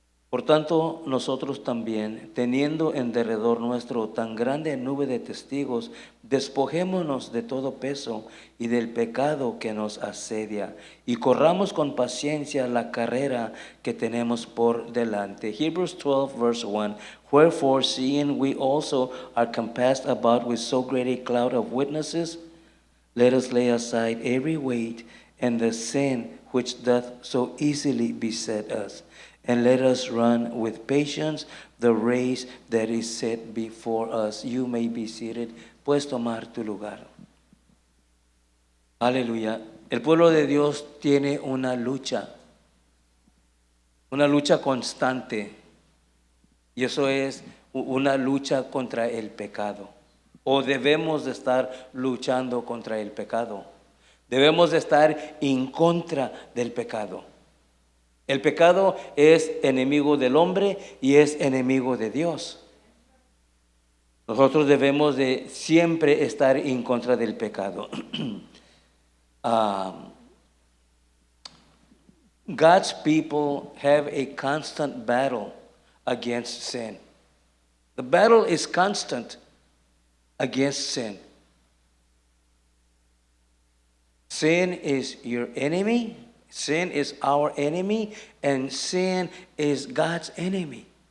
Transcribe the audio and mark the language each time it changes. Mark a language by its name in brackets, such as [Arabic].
[Spanish] Por tanto, nosotros también, teniendo en derredor nuestro tan grande nube de testigos, despojémonos de todo peso y del pecado que nos asedia, y corramos con paciencia la carrera que tenemos por delante. [English] Hebrews 12, verse 1. Wherefore, seeing we also are compassed about with so great a cloud of witnesses, let us lay aside every weight and the sin which doth so easily beset us, and let us run with patience the race that is set before us. [Spanish] You may be seated. Puedes tomar tu lugar. Aleluya. El pueblo de Dios tiene una lucha constante. Y eso es una lucha contra el pecado. O debemos de estar luchando contra el pecado. Debemos de estar en contra del pecado. El pecado es enemigo del hombre y es enemigo de Dios. Nosotros debemos de siempre estar en contra del pecado. [English] God's people have a constant battle against sin. The battle is constant against sin. Sin is your enemy. Sin is our enemy, and sin is God's enemy.